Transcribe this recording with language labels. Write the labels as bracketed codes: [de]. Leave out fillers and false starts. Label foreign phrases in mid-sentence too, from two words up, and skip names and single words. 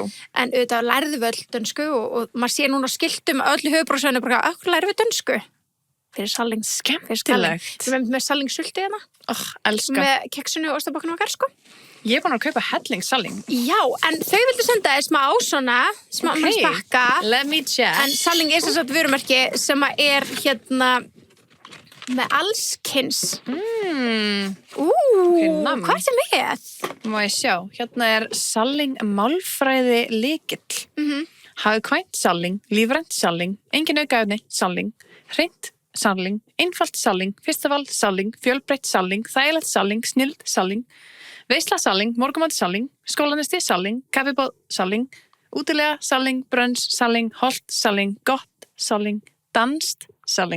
[is] En auðvitað lærðu við öll dönsku og maður sé núna skiltum öllu höfuðbróðsöðinu bara, okkur lærðu við dönsku? Fyrir Salling. Skemmtilegt. Við erum með Salling sulti hérna, Elska. með keksinu og ostabokkanum okkar, sko. Ég er búin að kaupa helling Salling. Já, en þau vildu senda þér smá svona, smá pakka. [en] Let me check. [is] En Salling er sem sagt vörumerki sem að er hérna með allskins. nam. Hvað er sem með? Má ég sjá. Hérna er Salling málfræði lykill. Hagkvæmt Salling, lífrænt Salling, engin aukaefni Salling, hreint Salling, einfalt Salling, fyrstaval Salling, fjölbreytt Salling, þægilegt Salling, snild Salling, veisla Salling, morgumat Salling, skólanesti Salling, kaffibóð Salling, útilega Salling, brönns Salling, holt Salling, gott Salling, danst Salling.